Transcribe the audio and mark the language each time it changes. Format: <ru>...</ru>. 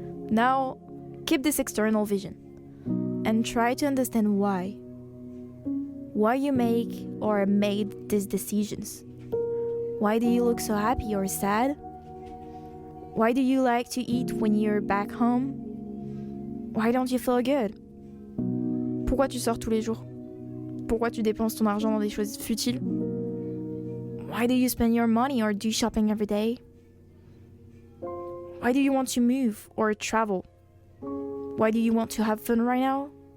<en>Now, keep this external vision and try to understand why. Why you make or made these decisions. Why do you look so happy or sad? Why do you like to eat when you're back home? Why don't you feel good?</en> <fr>Pourquoi tu sors tous les jours? Pourquoi tu dépenses ton argent dans des choses futiles?</fr> <en>Why do you spend your money or do shopping every day? Why do you want to move or travel? Why do you want to have fun right now?</en>